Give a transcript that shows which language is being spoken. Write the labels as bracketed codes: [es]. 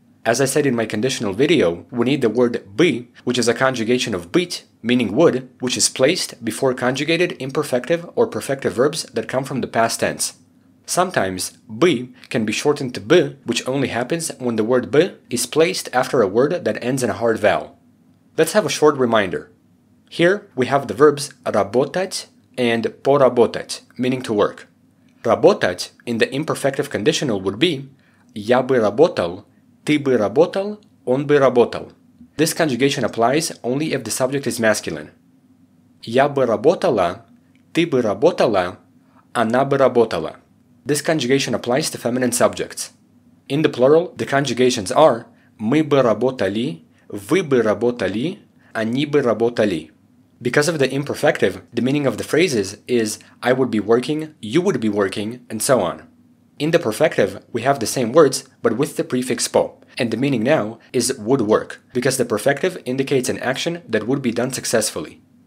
[en] As I said in my conditional video, we need the word бы, which is a conjugation of быть, meaning would, which is placed before conjugated imperfective or perfective verbs that come from the past tense. Sometimes бы can be shortened to бы, which only happens when the word бы is placed after a word that ends in a hard vowel. Let's have a short reminder. Here we have the verbs работать and поработать, meaning to work. Работать in the imperfective conditional would be [ru] я бы работал, ты бы работал, [en] он бы работал. This conjugation applies only if the subject is masculine. [ru] Я бы работала, ты бы работала, она бы работала. [en] This conjugation applies to feminine subjects. In the plural, the conjugations are [ru] мы бы работали, вы бы работали, [en] они бы работали. Because of the imperfective, the meaning of the phrases is I would be working, you would be working, and so on. In the perfective, we have the same words, but with the prefix po, and the meaning now is would work, because the perfective indicates an action that would be done successfully.